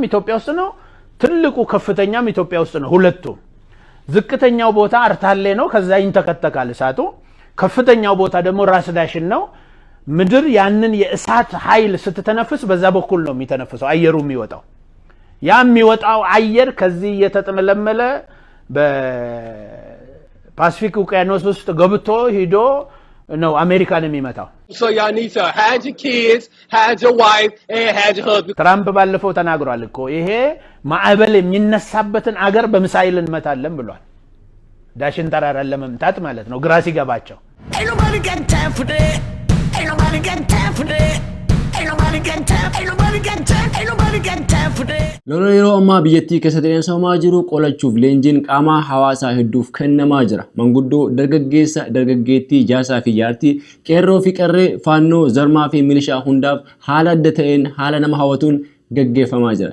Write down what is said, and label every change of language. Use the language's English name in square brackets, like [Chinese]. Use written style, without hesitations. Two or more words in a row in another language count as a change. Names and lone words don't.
[Amharic] ኢትዮጵያ ውስጥ ነው ትልቁ ከፍተኛም ኢትዮጵያ ውስጥ ነው ሁለቱ ዝቅተኛው ቦታ አርታሌ ነው ከዛ ይንተከተካል እሳቱ ከፍተኛው ቦታ ደግሞ ራስ ዳሽን ነው ምድር ያንን የእሳት ኃይል ስትተነፍስ በዛ በኩል ነው የሚተነፍሰው አየሩ የሚወጣው ያ የሚወጣው አየር ከዚህ የተጠመለመለ በፓሲፊክ ውቅያኖስ ውስጥ ገብቶ ሄዶ [English] No, American [Amharic] የሚመታው [English] So y'all need to hide your kids, hide your wife and hide your husband. [Amharic] ትራምፕ ባለፈው ተናግሯል እኮ ይሄ ማዕበል የሚነሳበትን አገር በሚሳኤል እንመታለን ብሏል ዳሽን ተራራን ለመምታት ማለት ነው ግራ ሲገባቸው [Oromo] Lolo yeroo ammaa biyyattii keessatti deemsamaa jiru qolachuuf leenjiin qaamaa hawaasaa hedduuf kennamaa jira. Manguddoo dargaggeessa dargaggeettii jaasaa fi jaartii qeerroo fi qarree faannoo zarmaa fi milishaa hundaaf haala adda ta'een haala nama hawwatuun gaggeeffamaa jira.